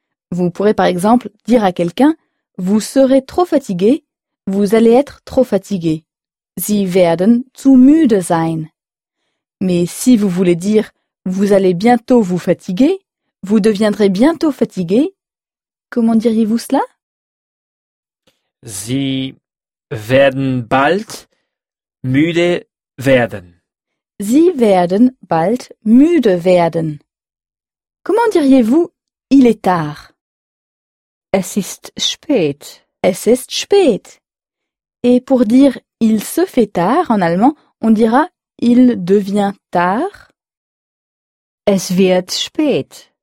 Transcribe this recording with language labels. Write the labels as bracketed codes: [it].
[fr] Vous pourrez par exemple dire à quelqu'un vous serez trop fatigué, vous allez être trop fatigué. [de] Sie werden zu müde sein. [fr] Mais si vous voulez dire vous allez bientôt vous fatiguer, vous deviendrez bientôt fatigué, comment diriez-vous cela? [de] Sie werden bald müde werden. Sie werden bald müde werden. [fr] Comment diriez-vous il est tard? [de] Es ist spät. Es ist spät. [fr] Et pour dire il se fait tard en allemand, on dira il devient tard. [de] Es wird spät.